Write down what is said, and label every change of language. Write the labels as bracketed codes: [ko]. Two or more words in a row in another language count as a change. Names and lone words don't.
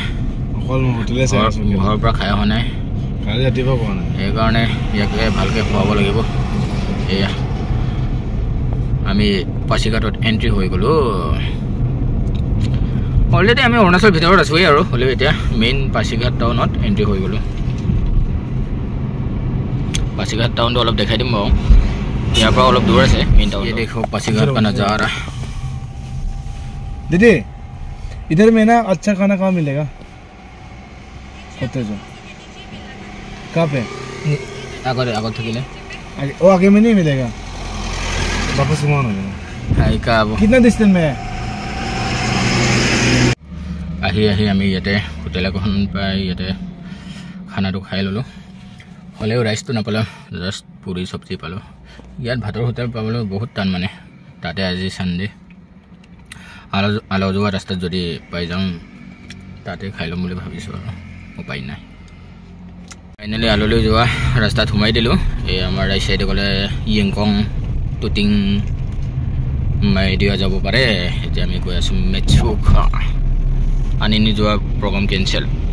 [as] ঘৰৰ পৰা খাই অহা নাই সেইকাৰণে ইয়াকে ভালকৈ খুৱাব লাগিব এয়া আমি পাছিঘাটত এণ্ট্ৰি হৈ গ'লোঁ অলৰেডি আমি অৰুণাচল ভিতৰত আছোঁৱেই আৰু হ'লেও এতিয়া মেইন পাছিঘাট টাউনত এণ্ট্ৰি হৈ গ'লোঁ পাছিঘাট টাউনটো অলপ দেখাই দিম বাৰু ইয়াৰ পৰা অলপ দূৰ আছে [en] main town [hi] देखो पासीघाट का नज़ारा दीदी इधर में ना अच्छा खाना कहाँ मिलेगा होते जो कहाँ पे [as] আগে থাকিলে [hi] वो आगे में नहीं मिलेगा वापस घुमा हो जाएगा कितना डिस्टेंस में है [as] আহি আমি ইয়াতে হোটেল এখন পাই ইয়াতে খানাটো খাই ল'লোঁ হ'লেও ৰাইচটো নাপালোঁ জাষ্ট পুৰি চব্জি পালোঁ ইয়াত ভাতৰ হোটেল পাবলৈ বহুত টান মানে তাতে আজি চানডে আলো যোৱা ৰাস্তাত যদি পাই যাওঁ তাতে খাই ল'ম বুলি ভাবিছোঁ আৰু উপায় নাই ফাইনেলি আললৈ যোৱা ৰাস্তাত সোমাই দিলোঁ এই আমাৰ [en] right side [as] গ'লে য়েংকং টুটিং মাইডিয়া যাব পাৰে এতিয়া আমি গৈ আছোঁ মেচুকা আনি যোৱা [en] program cancel